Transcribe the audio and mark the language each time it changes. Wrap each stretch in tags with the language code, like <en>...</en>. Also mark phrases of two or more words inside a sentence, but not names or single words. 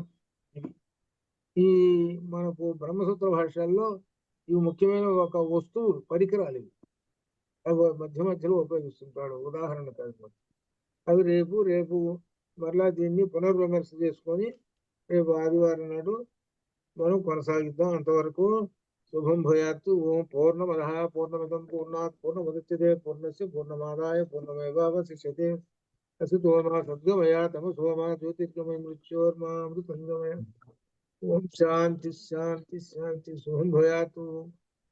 <te>ఈ మనకు బ్రహ్మసూత్ర భాషల్లో ఇవి ముఖ్యమైన ఒక వస్తువు, పరికరాలు ఇవి. అవి మధ్య మధ్యలో ఉపయోగిస్తుంటాడు. ఉదాహరణ కాదు, అవి రేపు మరలా దీన్ని పునర్విమర్శ చేసుకొని రేపు ఆదివారం నాడు మనం కొనసాగిద్దాం.</te> <sa>అంతవరకు శుభం భూయాత్తు. ఓం పూర్ణమద పూర్ణమిదం పూర్ణాత్ పూర్ణముదచ్యతే పూర్ణస్య పూర్ణమాదాయ పూర్ణమేవావశిష్యతే. అసితో మా సద్గమయ తమసో మా జ్యోతిర్గమయ మృత్యోర్మా మృతంగమయ. ఓం శాంతి శాంతి శాంతి. శుభం భూయాత్తు.</sa>